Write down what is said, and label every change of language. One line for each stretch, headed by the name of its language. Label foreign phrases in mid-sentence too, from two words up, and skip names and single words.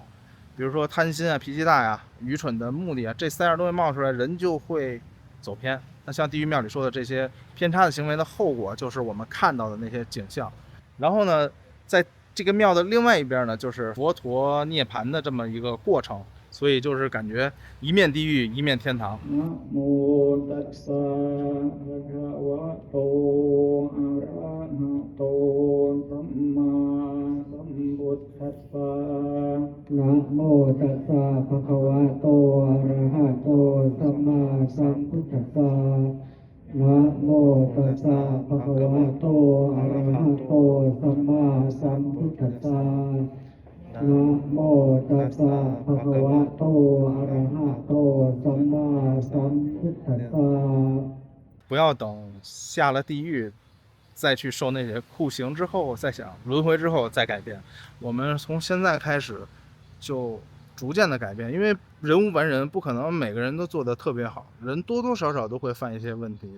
Chinese: 比如说贪心啊、脾气大呀、愚蠢的目的啊，这三样东西冒出来，人就会走偏。那像地狱庙里说的这些偏差的行为的后果，就是我们看到的那些景象。然后呢，在这个庙的另外一边呢，就是佛陀涅槃的这么一个过程，所以就是感觉一面地狱一面天堂。
Pali: นะโมตัสสะภะคะวะโตอะระหะโตสัมมาสัมพุท ธัสสะนะโมตัสสะภะคะวะโตอะระหะโตสัมมาสัมพุทธัสสะนะโมตัสสะภะคะวะโตอะระหะโตสัมมาสัมพุทธัสสะ
Chinese: 不要等下了地狱再去受那些酷刑之后再想，轮回之后再改变。我们从现在开始就逐渐的改变，因为人无完人，不可能每个人都做得特别好，人多多少少都会犯一些问题。